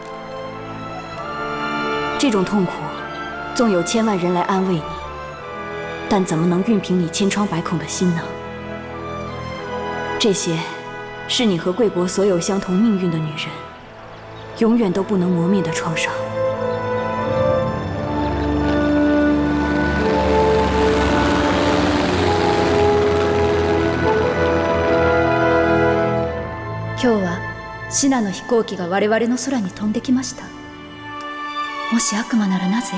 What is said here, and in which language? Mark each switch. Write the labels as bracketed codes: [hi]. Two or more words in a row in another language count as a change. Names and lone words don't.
[zh] 这种痛苦，纵有千万人来安慰你，但怎么能熨平你千疮百孔的心呢？这些，是你和贵国所有相同命运的女人，永远都不能磨灭的创伤。 [ja] 今日はシナの飛行機が我々の空に飛んできました。もし悪魔ならなぜ？